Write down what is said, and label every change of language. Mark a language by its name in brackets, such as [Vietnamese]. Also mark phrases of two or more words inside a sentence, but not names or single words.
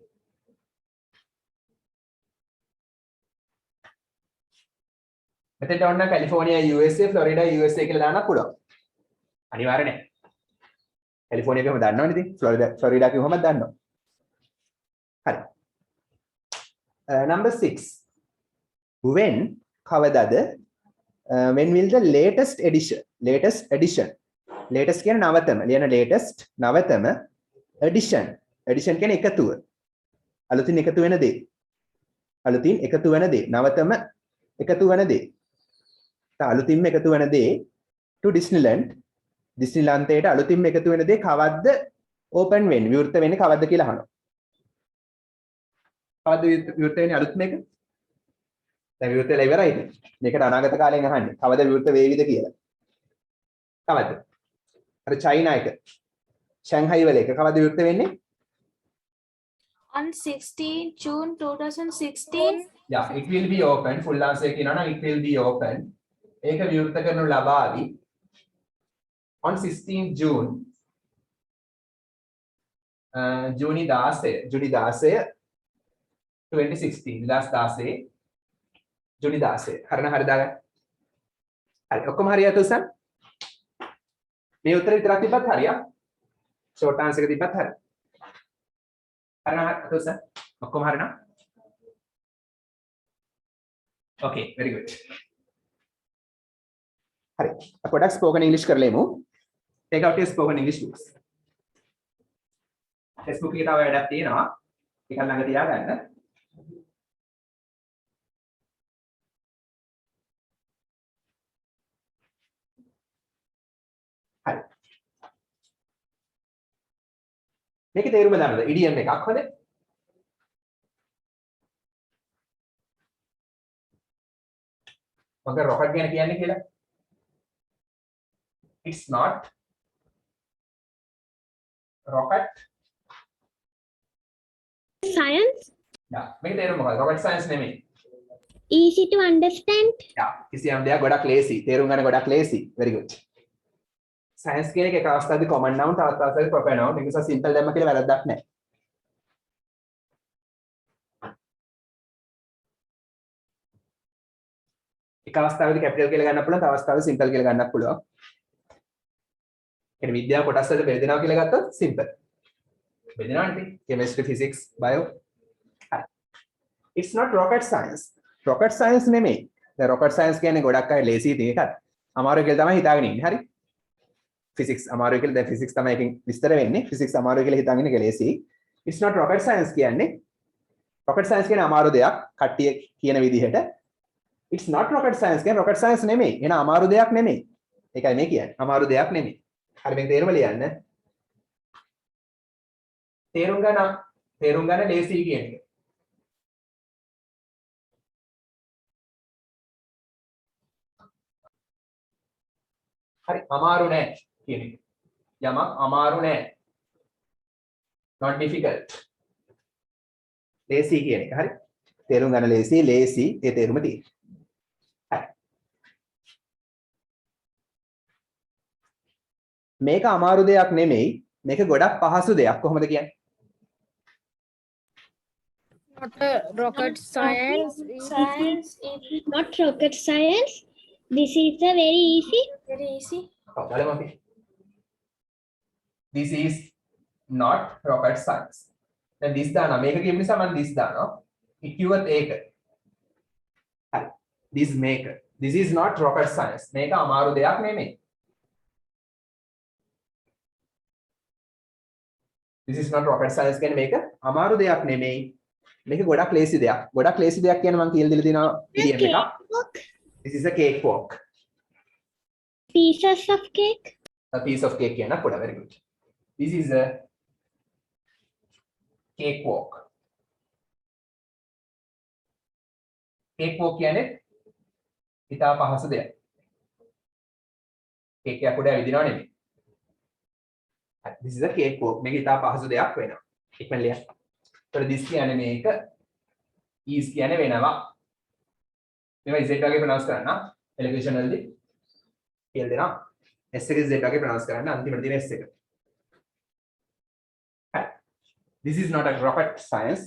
[Sinhala] මෙතෙන්ට ඔන්න කැලිෆෝනියා USA ෆ්ලොරිඩා USA කියලා දාන්නත් පුළුවන්. අනිවාර්ය නෑ. කැලිෆෝනියා කියවම දන්නවනේ ඉතින්. ෆ්ලොරිඩා කියවම දන්නවා. හරි. [English] Number 6. When [Sinhala] කවදද [English] when will the latest edition latest [Sinhala] කියන්නේ නවතම ලියන latest නවතම edition කියන්නේ එකතුව අලුතින් එකතු වෙන දේ නවතම එකතු වෙන දේ අලුතින්ම එකතු වෙන දේ to ඩිස්නිලන්තයට අලුතින්ම එකතු වෙන දේ කවද්ද open වෙන්නේ විවෘත වෙන්නේ කවද්ද කියලා අහනවා. කවද්ද විවෘත වෙන්නේ අලුත්ම එක? දැන් විවෘත වෙලා ඉවරයිද? මේකට අනාගත කාලයෙන් අහන්නේ. කවද විවෘත වේවිද කියලා. කවද්ද? අර චයිනා එක. ෂැන්හයි වල එක කවද විවෘත වෙන්නේ? [English] On 16 June 2016. Yeah, it will be open. Full answer [Sinhala] කියනවා නම් [English] it will be open. [Sinhala] ඒක විවෘත කරනු ලබාවි. [English] On 16 June [Sinhala] ජූනි 16 2016 2016 ජූනි 16 හරින හරි දාගන්න. හරි ඔක්කොම හරියට උසන්. මේ උත්තර විතරක් තිබ්බත් හරියක්. [English] short answer [Sinhala] එක තිබ්බත් හරි. හරින හරි උසන්. ඔක්කොම හරිනම්. [English] Okay, very good. [Sinhala] හරි. අපි පොඩක් ස්පෝකන් ඉංග්‍රීසි කරලෙමු. [English] Take out your spoken English books. [Sinhala] Facebook එකේ තව වැඩක් තියෙනවා. ඒක ළඟ තියාගන්න. හරි. මේකේ තේරුම දන්නවද? ඉඩියම් එකක් හොඳ. මොකද රොකට් ගැන කියන්නේ කියලා? [English] It's not rocket Science? Yeah, [Sinhala] මේක තේරුම මොකක්ද? [English] rocket science නෙමෙයි. Easy to understand? Yeah, [Sinhala] කිසියම් දෙයක් ගොඩක් ලේසි. තේරුම් ගන්න ගොඩක් ලේසි. [English] Very good. [Sinhala] Science කියන එක අවස්ථාවේදී [English] common noun [Sinhala] තවත් අවස්ථාවේදී [English] proper noun. [Sinhala] ඒක නිසා simple දැම්ම කියලා වැරද්දක් නැහැ. එක අවස්ථාවේදී capital කියලා ගන්නත් පුළුවන්, තව අවස්ථාවේදී simple කියලා ගන්නත් පුළුවන්. කියන්නේ විද්‍යාව කොටස් වලට බෙදෙනවා කියලා ගත්තොත් simple. බෙදෙනවා නේ. [English] chemistry, physics, bio. [Sinhala] හරි. [English] It's not rocket science. rocket science නෙමෙයි. [Sinhala] දැන් [English] rocket science [Sinhala] කියන්නේ ගොඩක් අය ලේසි ඉතින් ඒකත්. අමාරුයි කියලා තමයි හිතාගෙන ඉන්නේ. හරි. physics අමාරුයි කියලා දැන් physics තමයි එකෙන් විස්තර වෙන්නේ. physics අමාරුයි කියලා හිතාගෙන ඉන්නේ ලේසි. [English] It's not rocket science [Sinhala] කියන්නේ [English] rocket science [Sinhala] කියන්නේ අමාරු දෙයක් කට්ටිය කියන විදිහට. [English] It's not rocket science [Sinhala] කියන්නේ [English] rocket science [Sinhala] නෙමෙයි. එන අමාරු දෙයක් නෙමෙයි. ඒකයි මේ කියන්නේ. අමාරු දෙයක් නෙමෙයි. හරි මේක තේරුම ලියන්න. තේරුම් ගන්න ලේසි කියන එක. හරි අමාරු නෑ කියන එක. යමක් අමාරු නෑ. [English] not difficult. [Sinhala] ලේසි කියන එක. හරි. තේරුම් ගන්න ලේසි ඒ තේරුම තියෙනවා. හරි. මේක අමාරු දෙයක් නෙමෙයි. මේක ගොඩක් පහසු දෙයක්. කොහොමද කියන්නේ? [English] Not a rocket science. Not rocket science. This is a very easy. Very easy. [Sinhala] බලමු අපි. [English] This is not rocket science. [Sinhala] දැන් this දානවා. මේක කියපු නිසා මම this දානවා. කිව්වත් ඒක. [English] this maker. This is not rocket science. [Sinhala] මේක අමාරු දෙයක් නෙමෙයි. [English] This is not rocket science [Sinhala] කියන්නේ මේක අමාරු දෙයක් නෙමෙයි. මේක ගොඩක් ලේසි දෙයක්. ගොඩක් ලේසි දෙයක් කියන්නේ මම කියලා දීලා තියෙනවා idiom එකක්. [English] This is a cake walk. Pieces of cake. A piece of cake [Sinhala] කියන පොඩ [English] very good. This is a cake walk. [Sinhala] Cake walk කියන්නේ ඉතා පහසු දෙයක්. cake එකක් උඩ ඇවිදිනව නෙමෙයි. [English] This is a cake walk. [Sinhala] මේක ඉතා පහසු දෙයක් වෙනවා. ඉක්මනට ලියන්න. ඒතර this කියන්නේ මේක is කියන්නේ වෙනවා. මේවා z වගේ ප්‍රොනවුන්ස් කරන්න. එලෙක්ෂන් වලදී කියලා දෙනවා. s එක z වගේ ප්‍රොනවුන්ස් කරන්න. අන්තිමට තියෙන s එක. [English] This is not a rocket science.